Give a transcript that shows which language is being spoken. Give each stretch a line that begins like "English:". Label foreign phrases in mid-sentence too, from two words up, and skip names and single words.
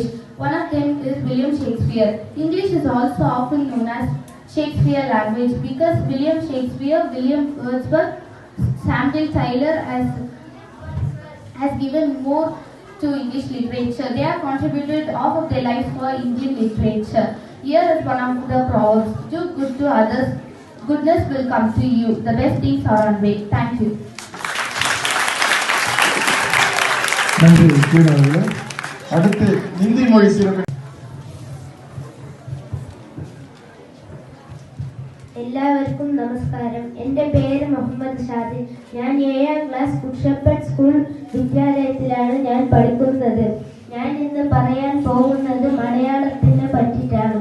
English: One of them is William Shakespeare. English is also often known as Shakespeare language because William Shakespeare, William Wordsworth, Samuel Taylor has given more to English literature. They have contributed half of their lives for Indian literature. Here is one of the proverbs: do good to others, goodness will come to you. The best things are on way. Thank you.
Tamil: நன்றி கீழ் அவர்களே. அடுத்து இந்தி மொழி சிறப்பு.
Malayalam: എല്ലാവർക്കും നമസ്കാരം. എൻ്റെ പേര് മുഹമ്മദ് ഷാദിൽ. ഞാൻ 7ാം ക്ലാസ് കുഷപ്പട്ട് സ്കൂൾ വിദ്യാലയത്തിലാണ് ഞാൻ പഠിക്കുന്നത്. ഞാൻ ഇന്ന് പറയാൻ പോകുന്നത് മലയാളത്തിനെ പറ്റിയിട്ടാണ്.